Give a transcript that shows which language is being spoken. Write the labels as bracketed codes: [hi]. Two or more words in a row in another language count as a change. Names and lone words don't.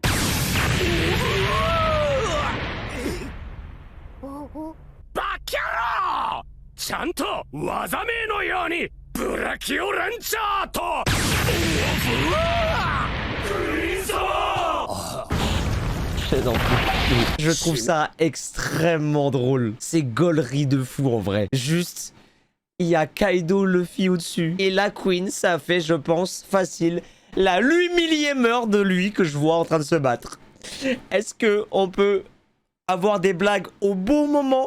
[ja] バキャロー、ちゃんと技名のようにブラキオランチャーとフリーザー。 [fr] Je trouve ça extrêmement drôle. C'est gaulerie de fou en vrai. Juste, il y a Kaido Luffy au-dessus. Et la Queen, ça fait, je pense, facile, la 8 millième heure de lui que je vois en train de se battre. Est-ce que on peut avoir des blagues au bon moment?